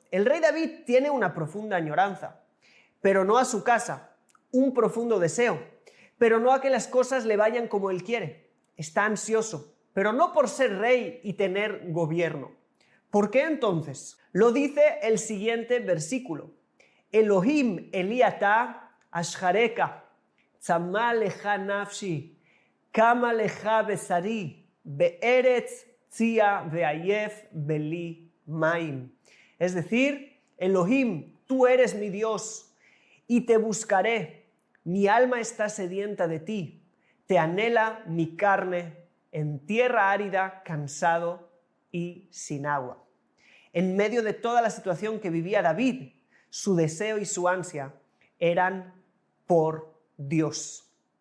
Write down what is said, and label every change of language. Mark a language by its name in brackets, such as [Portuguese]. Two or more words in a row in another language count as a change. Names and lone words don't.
[Spanish] El rey David tiene una profunda añoranza, pero no a su casa, un profundo deseo, pero no a que las cosas le vayan como él quiere. Está ansioso, pero no por ser rey y tener gobierno. ¿Por qué entonces? Lo dice el siguiente versículo. [Hebrew] אלהים אלי אתה אשחרך צמאה לך נפשי כמה לך בשרי בארץ ציה ועיף בלי מים. [Spanish] Es decir, Elohim, tú eres mi Dios y te buscaré. Mi alma está sedienta de ti, te anhela mi carne en tierra árida, cansado y sin agua. En medio de toda la situación que vivía David, su deseo y su ansia eran por Dios.